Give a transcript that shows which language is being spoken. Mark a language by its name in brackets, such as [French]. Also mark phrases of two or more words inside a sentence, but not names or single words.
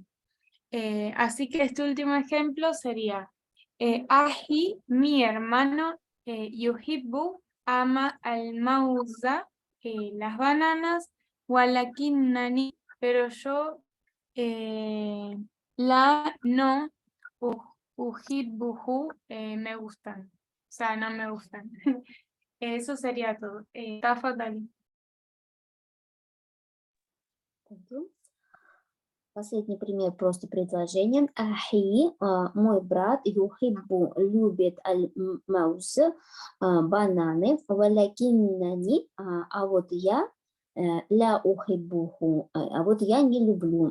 [Spanish] Así que este último ejemplo sería Aji, mi hermano, Yuhibbu, ama al-mauza, las bananas, walakinnani, pero yo la no uhibbuhu, me gustan. O sea, no me gustan. Eso sería todo. Tafadhali. [Russian] Последний пример просто предложением. Ахи, мой брат, юхиббу, любит аль-маус, бананы, валякиннани, а вот я [Arabic] لا أحبه, [Russian] а вот я не люблю.